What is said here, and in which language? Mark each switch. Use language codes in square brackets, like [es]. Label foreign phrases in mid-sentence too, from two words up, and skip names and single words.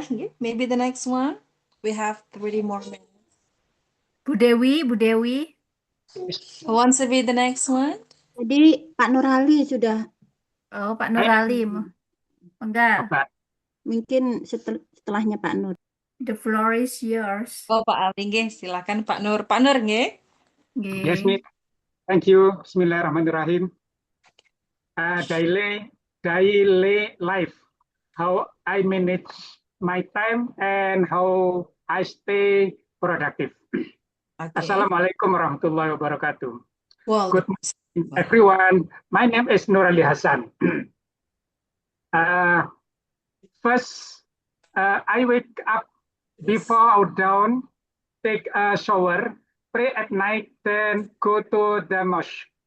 [id] Ya. [en] Maybe the next one. We have 30 more minutes. [id] Bu Dewi, Bu Dewi. [en] Who wants to be the next one? [id] Jadi Pak Nurali sudah, Oh, Pak Nurali. Enggak. Okay. mungkin setelahnya Pak Nur. [en] The floor is yours. [id] Oh, Pak Ali, nggih. Silakan Pak Nur. Pak Nur, nggih. [en] Yes, Miss. Thank you. Bismillahirrahmanirrahim. Daily life, how I manage my time and how I stay productive. Okay. [ar] السلام عليكم ورحمة الله وبركاته. [en] Well, Good morning, everyone. My name is Nurali Hasan. First, I wake up before out down, take a shower, pray at night, then go to the mosque.